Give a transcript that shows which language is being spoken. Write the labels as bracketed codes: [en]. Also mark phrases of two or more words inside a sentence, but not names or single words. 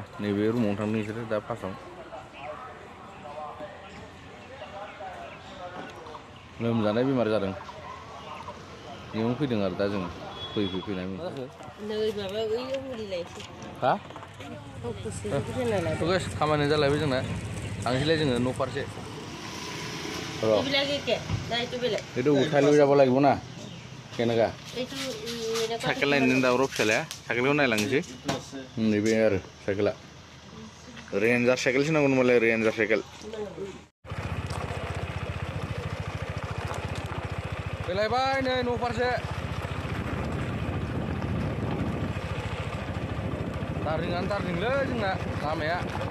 [brx] नैबे रुमावनो थांदों बिसोरो दा फार्स्टआव। लोमजानाय बेमार जादों, बेयावनो फैदों आरो दा जों फैनाय हा खामानिया जालायबाय जोंना। थांसैलाय जोङो न' फारसे। [as] এইটো উঠাই লৈ যাব লাগিব না কেনেকা সাইকেল [brx] नायनो दावराव फिसालाया साइकेलखौ नायलांनोसै। नैबे आरो साइकेला रेन्जार साइकेलसो नांगौ होनबालाय रेन्जार साइकेल। फैलायबाय नै न' फारसे। दार्जिलिंआनो दार्जिलिंलै जोंना लामाया।